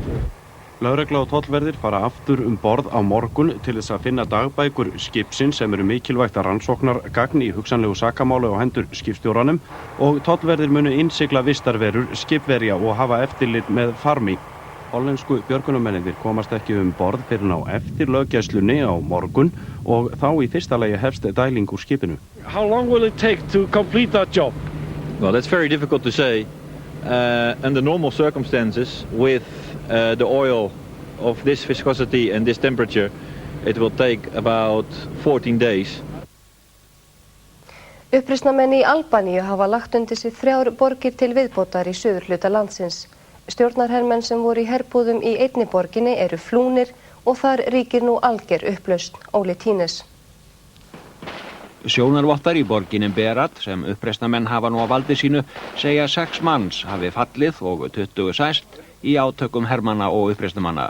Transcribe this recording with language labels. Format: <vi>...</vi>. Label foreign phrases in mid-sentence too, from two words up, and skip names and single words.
<is>Lögregla og tollverðir fara aftur borð á morgun til þess að finna dagbækur skipsins sem eru mikilvægt að rannsóknargagn í hugsanlegu sakamáli á hendur skipstjóranum og tollverðir munu innsigla vistarverur skipverja og hafa eftirlit með farmi. Hollensku björgunarmennirnir komast ekki borð fyrir á eftir löggæslunni á morgun og þá í fyrsta lagi hefst dæling úr skipinu.</is> <en>How long will it take to complete that job? Well, that's very difficult to say. Under normal circumstances, with the oil of this viscosity and this temperature, it will take about 14 days.</en> <is>Uppreisnarmenn í Albaníu hafa lagt undir sig 3 borgir til viðbótar í suðurhluta landsins. Stjórnarhermenn sem voru í herbúðum í einni borginni eru flúnir og þar ríkir nú alger upplausn. Óli Tínes. Sjónarvottar í borginni Berat sem uppreisnarmenn hafa nú á valdi sínu segja 6 manns hafi fallið og 20 sæst í átökum hermanna og uppreisnarmanna.</is>